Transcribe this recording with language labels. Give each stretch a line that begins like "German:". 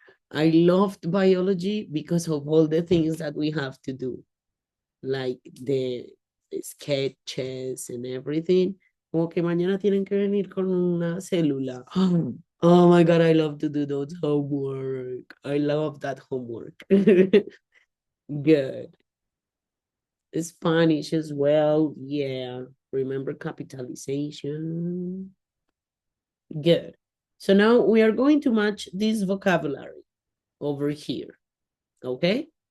English: I loved biology because of all the things that we have to do, like the sketches and everything.
Spanish: Como que mañana tienen que venir con una célula.
English: Oh my God, I love to do those homework. I love that homework. Good. Spanish as well. Yeah. Remember capitalization. Good. So now we are going to match this vocabulary over here. Okay.